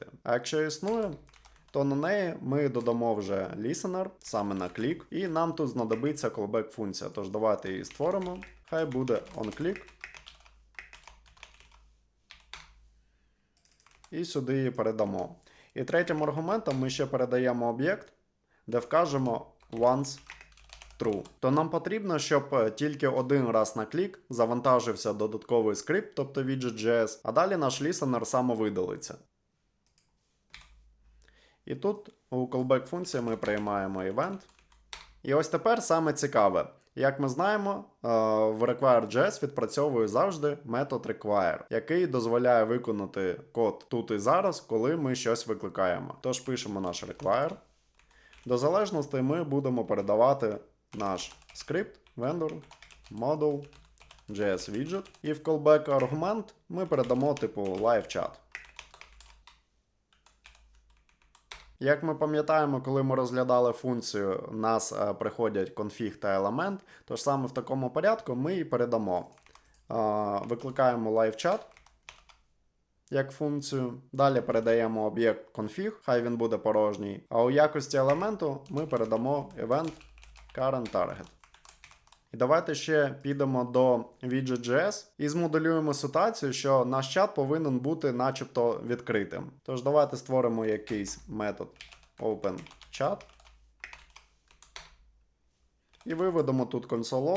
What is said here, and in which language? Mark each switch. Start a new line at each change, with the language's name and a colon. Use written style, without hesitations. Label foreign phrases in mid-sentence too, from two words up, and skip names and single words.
Ukrainian: А якщо існує, то на неї ми додамо вже listener, саме на клік, і нам тут знадобиться callback функція. Тож давайте її створимо. Хай буде onClick. І сюди її передамо. І третім аргументом ми ще передаємо об'єкт, де вкажемо
English: once true.
Ukrainian: То нам потрібно, щоб тільки один раз на клік завантажився додатковий скрипт, тобто Widget.js, а далі наш listener самовидалиться. І тут у callback функції ми приймаємо event. І ось тепер саме цікаве. Як ми знаємо, в require.js відпрацьовує завжди метод require, який дозволяє виконати код тут і зараз, коли ми щось викликаємо. Тож пишемо наш require. До залежностей ми будемо передавати наш скрипт
English: vendor model JS widget.
Ukrainian: І в callback аргумент ми передамо типу
English: live chat.
Ukrainian: Як ми пам'ятаємо, коли ми розглядали функцію, у нас приходять конфіг та елемент, тож саме в такому порядку ми і передамо. Викликаємо LiveChat як функцію, далі передаємо об'єкт config, хай він буде порожній, а у якості елементу ми передамо
English: event current target.
Ukrainian: І давайте ще підемо до Widget.js і змоделюємо ситуацію, що наш чат повинен бути начебто відкритим. Тож давайте створимо якийсь метод openChat. І виведемо тут console.log.